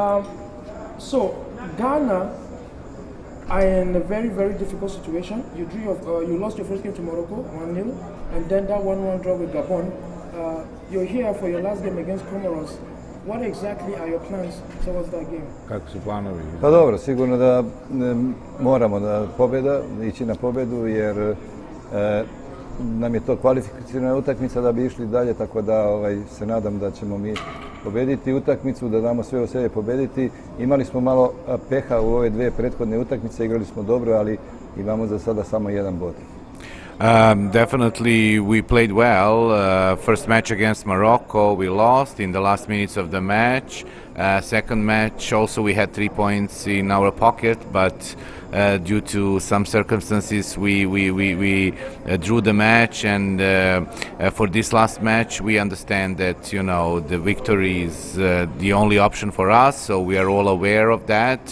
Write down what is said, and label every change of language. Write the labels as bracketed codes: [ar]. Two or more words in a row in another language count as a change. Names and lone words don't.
[en] So Ghana are in a very, very difficult situation. You lost your first game to Morocco 1-0, and then that 1-1 draw with Gabon. You're here for your last game against Comoros. What exactly are your plans towards that game? [hr] Kako su planovi? Pa dobro, sigurno da moramo ići na pobjedu jer nam je to kvalifikacijna utakmica da bi išli dalje, tako da se nadam da ćemo mi pobediti utakmicu, da damo sve od sebe pobediti. Imali smo malo peha u ove dvije prethodne utakmice, igrali smo dobro, ali imamo za sada samo jedan bod. [en] Definitely we played well. First match against Morocco we lost in the last minutes of the match. Second match also we had 3 points in our pocket, but due to some circumstances we drew the match, and for this last match we understand that the victory is the only option for us, so we are all aware of that.